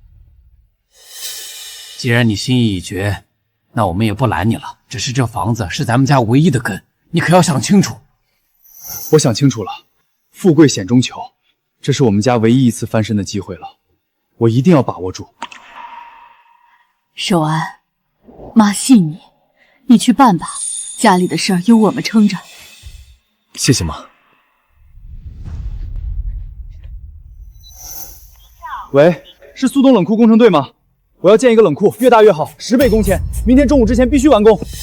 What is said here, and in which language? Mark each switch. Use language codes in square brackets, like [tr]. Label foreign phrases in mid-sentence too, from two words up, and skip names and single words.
[zh] 既然你心意已決，那我們也不攔你了。只是這房子是咱們家唯一的根，你可要想清楚。我想清楚了，富貴險中求，這是我們家唯一一次翻身的機會了，我一定要把握住。守安，媽信你，你去辦吧，家裡的事兒有我們撐着。謝謝媽。喂，是蘇東冷庫工程隊嗎？我要建一個冷庫，越大越好，10倍工錢，明天中午之前必須完工。